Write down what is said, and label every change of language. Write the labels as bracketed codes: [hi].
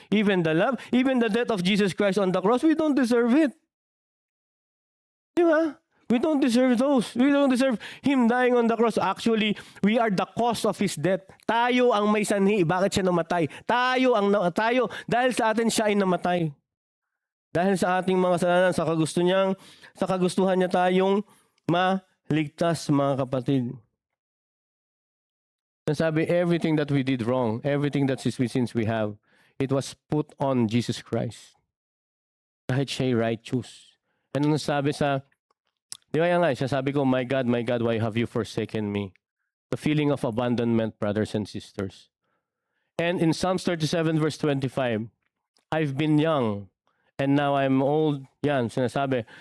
[en] Even the love, even the death of Jesus Christ on the cross, we don't deserve it. [tl] Di ba? [en] We don't deserve those. We don't deserve Him dying on the cross. Actually, we are the cause of His death. [tl] Tayo ang may sanhi. Bakit siya namatay? Tayo, dahil sa atin siya ay namatay. Dahil sa ating mga kasalanan, sa kagustuhan niya tayong maligtas, mga kapatid. [en] Sabi, everything that we did wrong, everything that sins we have, it was put on Jesus Christ. [tl] Kahit siya'y righteous. And sabi di ba yan nga, sabi ko, [en] my God, why have you forsaken me? The feeling of abandonment, brothers and sisters. And in Psalms 37 verse 25, I've been young, and now I'm old. [tl] Yan, sinasabi.